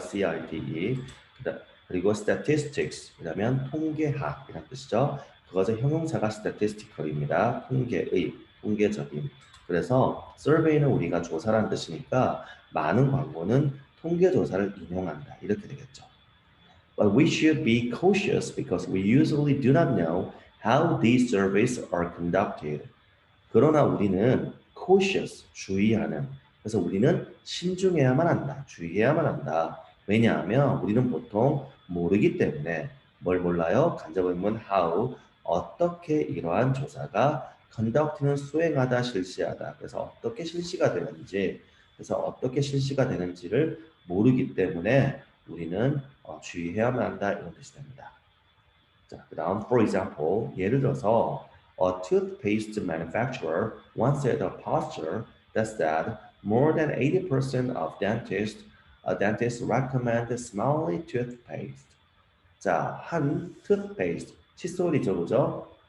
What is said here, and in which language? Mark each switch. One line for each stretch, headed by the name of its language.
English: CITE.
Korean: 그리고 statistics, 그러면 통계학이라는 뜻이죠. 그것의 형용사가 statistical입니다. 통계적인. 그래서 survey는 우리가 조사라는 뜻이니까 많은 광고는 통계 조사를 인용한다. 이렇게 되겠죠.
English: But we should be cautious because we usually do not know how these surveys are conducted.
Korean: 그러나 우리는 cautious, 주의하는. 그래서 우리는 신중해야만 한다. 주의해야만 한다. 왜냐하면 우리는 보통 모르기 때문에 뭘 몰라요? 간접의문 how, 어떻게 이러한 조사가 conduct는 수행하다, 실시하다. 그래서 어떻게 실시가 되는지, 그래서 어떻게 실시가 되는지를 모르기 때문에 우리는 주의해야만 한다 이런 뜻이 됩니다. 자, 그다음
English: for example
Korean: 예를 들어서
English: a toothpaste manufacturer once had a poster that said more than 80% of dentists recommend smiley toothpaste.
Korean: 자, 한 toothpaste 칫솔이죠, 그죠?